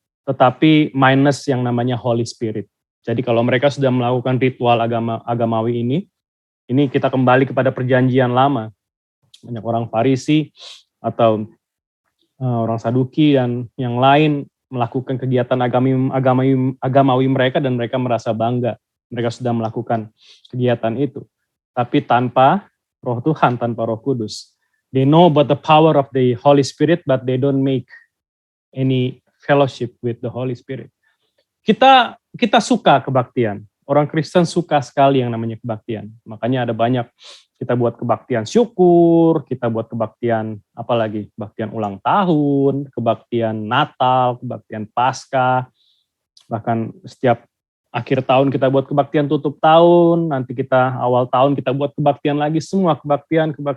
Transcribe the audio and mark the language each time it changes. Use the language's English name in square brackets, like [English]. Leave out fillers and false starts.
[Indonesian] Tetapi minus yang namanya Holy Spirit. Jadi kalau mereka sudah melakukan ritual agamawi ini kita kembali kepada Perjanjian Lama. Banyak orang Farisi atau orang Saduki dan yang lain melakukan kegiatan agamawi mereka dan mereka merasa bangga. Mereka sudah melakukan kegiatan itu. Tapi tanpa Roh Tuhan, tanpa Roh Kudus. [English] They know about the power of the Holy Spirit, but they don't make any fellowship with the Holy Spirit. [Indonesian] Kita suka kebaktian. Orang Kristen suka sekali yang namanya kebaktian. Makanya ada banyak kita buat kebaktian syukur, kita buat kebaktian apalagi kebaktian ulang tahun, kebaktian Natal, kebaktian Paskah. Bahkan setiap akhir tahun kita buat kebaktian tutup tahun, nanti kita awal tahun kita buat kebaktian lagi, semua kebaktian.